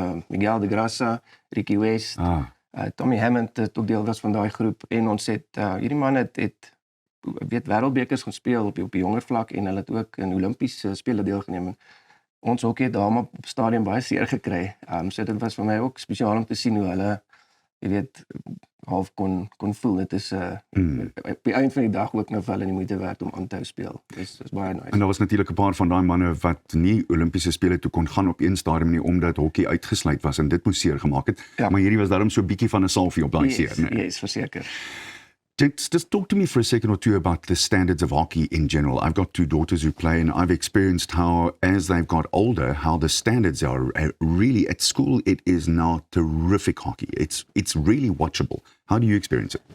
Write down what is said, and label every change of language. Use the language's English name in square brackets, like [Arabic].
[Afrikaans] Miguel de Grassa, Ricky West, Tommy Hammond het ook deel was van daai groep en ons het hierdie man het weet wêreldbekers gespeel op die jonger vlak en hulle het ook in Olimpiese spele deelgeneem. Ons hokkie het daar op stadion baie seer gekry. So dit was vir my ook spesiaal om te sien hoe hulle jy weet half kon voel. Dit is op die einde van die dag ook nou vir hulle die moeite werd om aan te hou speel. Dis baie nice. En daar was natuurlik 'n paar van daai manne wat nie Olimpiese spele toe kon gaan op een stadium nie omdat hokkie uitgesluit was en dit moes seer gemaak het. Ja. Maar hierdie was daarom so 'n bietjie van 'n salfie op daai seer, né? [English] Yes, [Afrikaans] verseker. [English] Just talk to me for a second or two about the standards of hockey in general. I've got 2 daughters who play, and I've experienced how, as they've got older, how the standards are really at school. It is now terrific hockey. It's really watchable. How do you experience it?